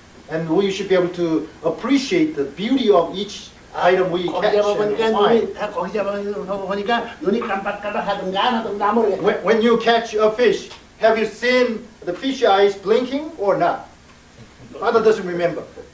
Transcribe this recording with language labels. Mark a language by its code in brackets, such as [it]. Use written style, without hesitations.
[en] And we should be able to appreciate the beauty of each item we catch and find. [ko] 거기 잡아보니까 눈이 깜빡깜빡 하든가 안 하든가 모르겠어. [en] When you catch a fish, have you seen the fish eyes blinking or not? Father doesn't remember.